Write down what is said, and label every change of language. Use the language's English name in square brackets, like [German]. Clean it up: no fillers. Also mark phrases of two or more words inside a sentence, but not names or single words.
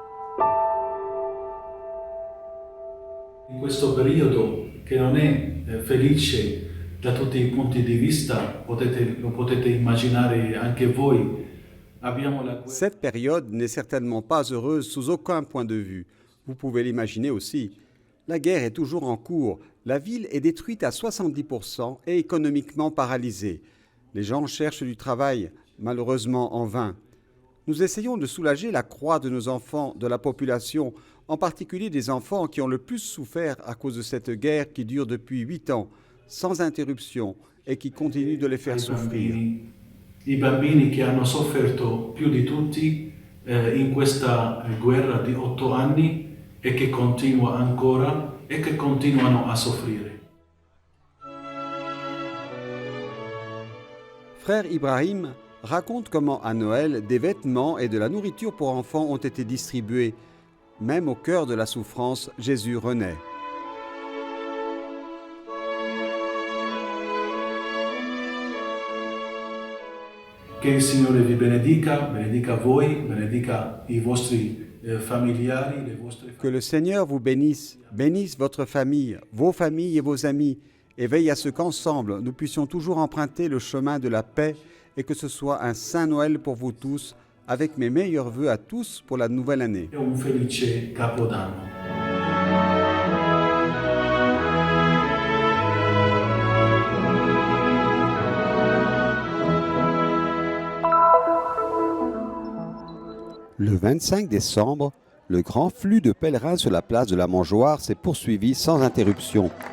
[Italian] In questo periodo che non è felice da tutti i punti di vista, lo potete immaginare anche voi. Abbiamo la guerra. [French] Cette période n'est certainement pas heureuse sous aucun point de vue. Vous pouvez l'imaginer aussi. La guerre est toujours en cours. La ville est détruite à 70% et économiquement paralysée. Les gens cherchent du travail, malheureusement en vain. Nous essayons de soulager la croix de nos enfants, de la population, en particulier des enfants qui ont le plus souffert à cause de cette guerre qui dure depuis 8 ans, sans interruption, et qui continue de les faire souffrir. [Italian] I bambini che hanno sofferto più di tutti in questa guerra di 8 anni e che continua ancora e che continuano a soffrire. [French] Frère Ibrahim raconte comment à Noël, des vêtements et de la nourriture pour enfants ont été distribués. Même au cœur de la souffrance, Jésus renaît. [Italian] Che il Signore vi benedica voi, benedica i vostri familiari, le vostre famiglie. [French] Que le Seigneur vous bénisse, bénisse votre famille, vos familles et vos amis, et veille à ce qu'ensemble, nous puissions toujours emprunter le chemin de la paix et que ce soit un Saint Noël pour vous tous, avec mes meilleurs vœux à tous pour la nouvelle année. [Italian] E un felice Capodanno. [French] Le 25 décembre, le grand flux de pèlerins sur la place de la Mangeoire s'est poursuivi sans interruption.